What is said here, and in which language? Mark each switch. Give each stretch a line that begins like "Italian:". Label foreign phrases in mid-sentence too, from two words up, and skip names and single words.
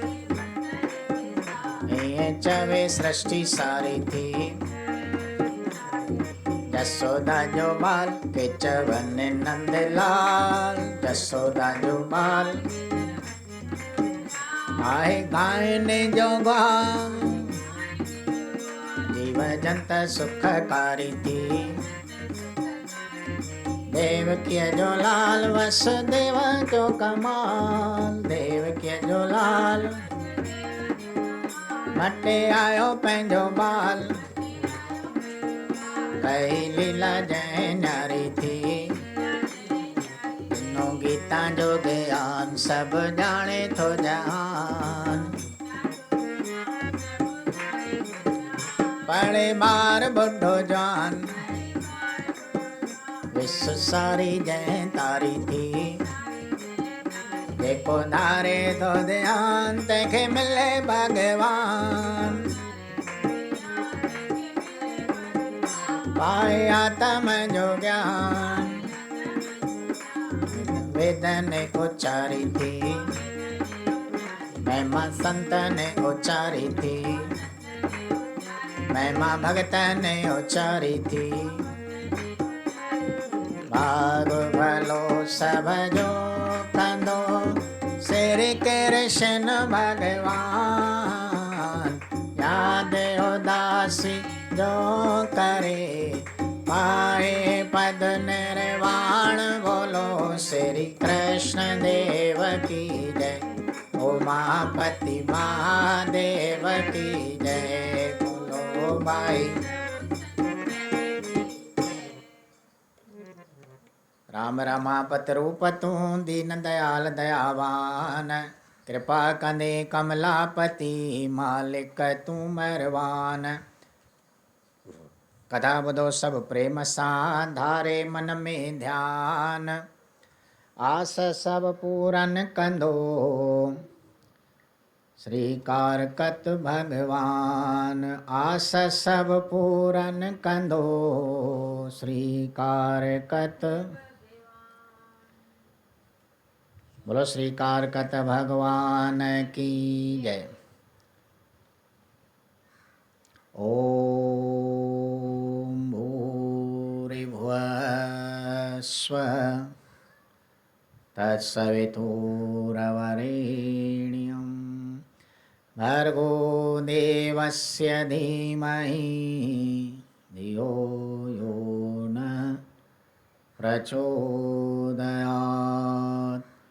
Sindhi: ये चवे सृष्टि सारी थी, जसोदा जो बाल के चवन नंदलाल, जसोदा जो बाल आए गायने जो गाल। जीव जंत सुखकारी थी, देवकी जो लाल वसुदेव जो कमाल, देवकी जो लाल मटे आयो पंहिंजो बाल। कई लीला जय न्यारी थी, तीनों गीता जो ज्ञान सब जाने थो जहान। पढ़े बार बुढ़ो जवान, विश्व सारी जय तारी थी। जेको धारे तो ध्यान, तंहिंखे मिले भगवान। पाए आत्म जो ज्ञान, वेद ने उच्चारी थी, महिमा संत ने उच्चारी थी, महिमा भगत ने उच्चारी थी। भाग भलो सब जो कंदो, श्री कृष्ण भगवान। याद उदासी जो करे, पाए पद निर्वाण।
Hindi: बोलो श्री कृष्ण देव की जय, उमापति महादेव की जय।
Sindhi: बोलो भाई राम रमापत रूप तूं, दीन दयाल दयावान। कृपा कंदे कमलापति, मालिक तूं मेहरबान। कथा ॿुधो सब प्रेम सां, धारे मन में ध्यान। आस सब पूरन कंदो, श्रीकारकत भगवान। आस सब पूरन कंदो, श्रीकारकत।
Hindi: बोलो श्रीकारकत भगवान की जय।
Sanskrit: ओम भूरिभुवः स्वः तत्सवितुर्वरेण्यं भर्गो देवस्य धीमहि धियो यो न प्रचोदयात्।